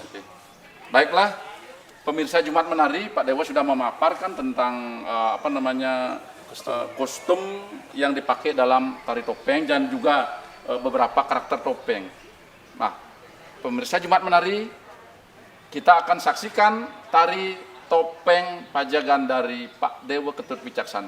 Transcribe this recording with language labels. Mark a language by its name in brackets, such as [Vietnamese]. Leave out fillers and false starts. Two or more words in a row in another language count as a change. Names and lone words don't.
[Indonesian] Baiklah, pemirsa Jumat Menari, Pak Dewa sudah memaparkan tentang kostum yang dipakai dalam tari topeng dan juga beberapa karakter topeng. Nah, pemirsa Jumat Menari, kita akan saksikan tari topeng pajagan dari Pak Dewa Ketut Wicaksana.